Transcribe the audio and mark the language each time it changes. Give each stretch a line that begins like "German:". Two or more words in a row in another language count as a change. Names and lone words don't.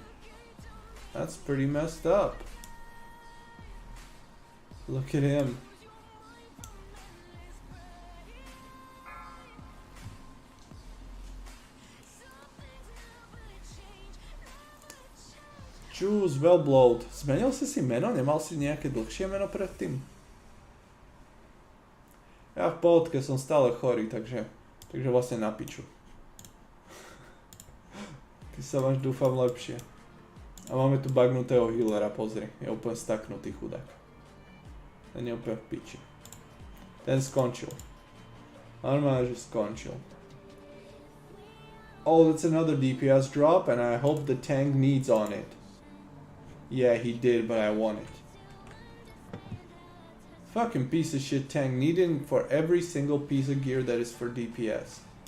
English: That's pretty messed up. Look at him. Jules Wellblowed.
Slovak: Zmenil si meno? Nemal si nejaké dlhšie meno predtým? Ja v pohodke som stále chorý, takže vlastne na piču. Ty sa máš, dúfam, lepšie. A máme tu bugnutého healera, pozri. Je úplne staknutý chudák. Ten je úplne v piči. Ten skončil. Normálne, že skončil.
English: Oh, that's another DPS drop, and I hope the tank needs on it. Yeah, he did, but I want it. Fucking piece of shit tank needing for every single piece of gear that is for DPS.